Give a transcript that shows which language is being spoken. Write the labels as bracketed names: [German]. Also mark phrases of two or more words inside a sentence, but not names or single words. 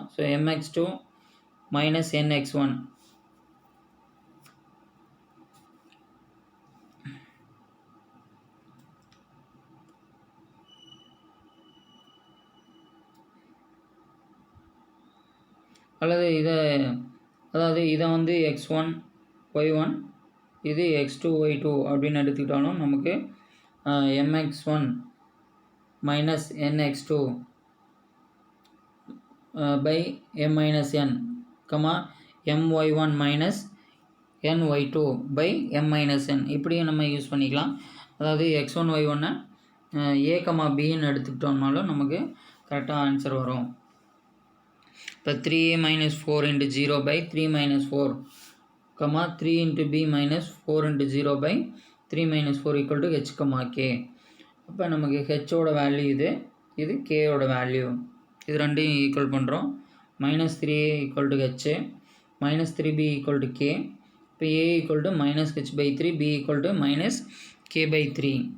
[Tamil] ஸோ mx2 - nx1 அல்லது இதை வந்து x1 y1 இது x2 y2 அப்படின்னு எடுத்துக்கிட்டாலும் நமக்கு mx1 - nx2 [English] by m - n, my1 - ny2 by m - n [Tamil] இப்படியும் நம்ம யூஸ் பண்ணிக்கலாம். அதாவது x1 y1 A, Bன்னு எடுத்துக்கிட்டோம்னாலும் நமக்கு கரெக்டாக ஆன்சர் வரும். இப்போ 3a - 4 × 0 by 3 - 4, 3 × b - 4 × 0 by 3 - 4 = h, k. அப்போ நமக்கு ஹெச்சோட வேல்யூ இது கேயோட வேல்யூ, இது ரெண்டையும் ஈக்குவல் பண்ணுறோம். -3a = h, -3b = k. இப்போ a = -h/3, b = -k/3.